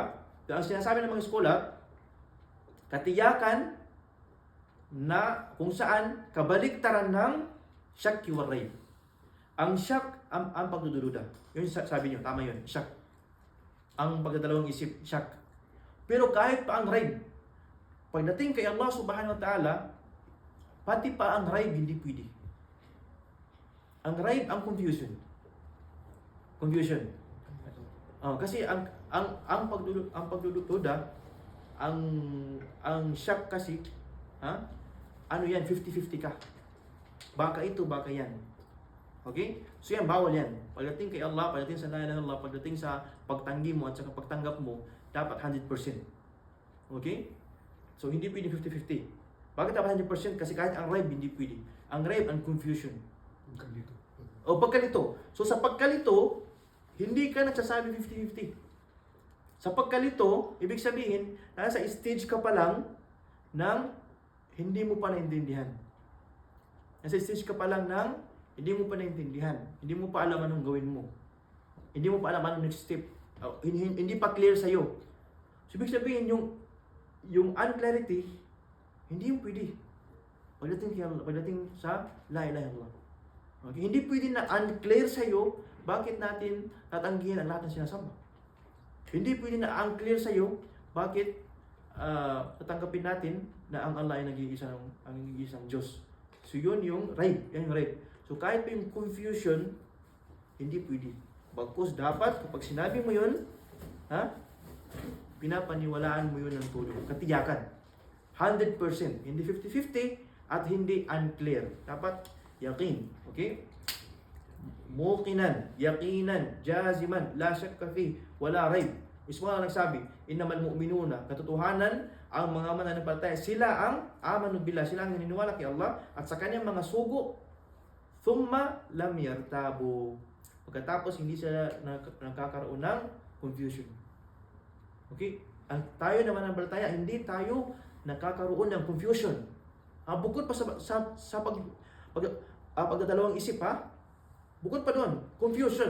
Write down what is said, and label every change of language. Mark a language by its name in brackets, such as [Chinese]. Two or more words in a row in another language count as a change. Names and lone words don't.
[Filipino] Ang sinasabi ng mga eskola, katiyakan na kung saan kabaliktaran ng [Arabic] الشك والريب. [Filipino] Ang syak, ang pagdududa. Yun sabi niyo, tama yun, syak. Ang pagdadalawang isip, syak. Pero kahit pa ang rayb, pagdating kay Allah [Arabic] سبحانه وتعالى, [Filipino] pati pa ang rayb hindi pwede. Ang rayb, ang confusion. Kasi ang pagdududa, ang syak kasi, ano yan, 50-50 ka. Baka ito, baka yan. Okay? So yan, bawal yan. Pagdating kay Allah, pagdating sa [Arabic] لا إله إلا الله, [Filipino] pagdating sa pagtanggi mo at sa pagtanggap mo, dapat 100%. Okay? So hindi pwede 50-50. Bakit dapat 100%? Kasi kahit ang raib, hindi pwede. Ang raib, ang confusion. Pagkalito. O pagkalito. So sa pagkalito, hindi ka nagsasabi 50-50. Sa pagkalito, ibig sabihin, nasa stage ka pa lang ng hindi mo pa naintindihan. Nasa stage ka pa lang ng hindi mo pa naintindihan. Hindi mo pa alam anong gawin mo. Hindi mo pa alam anong next step. Hindi pa clear sa'yo. So, ibig sabihin, yung unclarity, hindi yung pwede. Pagdating sa [Arabic] لا إله إلا الله. [Filipino] Okay? Hindi pwede na unclear sa'yo, bakit natin tatanggihin ang lahat ng sinasamba. Hindi pwede na unclear sa'yo, bakit tatanggapin natin na ang Allah ay nag-iisang Diyos. So, yun yung raib. Yan yung raib. So, kahit pa yung confusion, hindi pwede. Bagkus dapat, kapag sinabi mo yun, pinapaniwalaan mo yun ng tulong. Katiyakan. 100%. Hindi 50-50 at hindi unclear. Dapat yakin. Okay? [Arabic] موقنا، يقينا، جازما، لا شك في، ولا ريب. [Filipino] Mismo na nagsabi, [Arabic] إنما المؤمنون, [Filipino] katotohanan, ang mga mananampalataya, sila ang [Arabic] آمنوا بالله, [Filipino] sila ang naniniwala kay Allah at sa kanyang mga sugo. [Arabic] ثم لم يرتابوا. [Filipino] Pagkatapos hindi sila nagkakaroon ng confusion. Okay? Tayo naman ang balataya, hindi tayo nagkakaroon ng confusion. Bukod pa sa pagdadalawang isip bukod pa doon, confusion.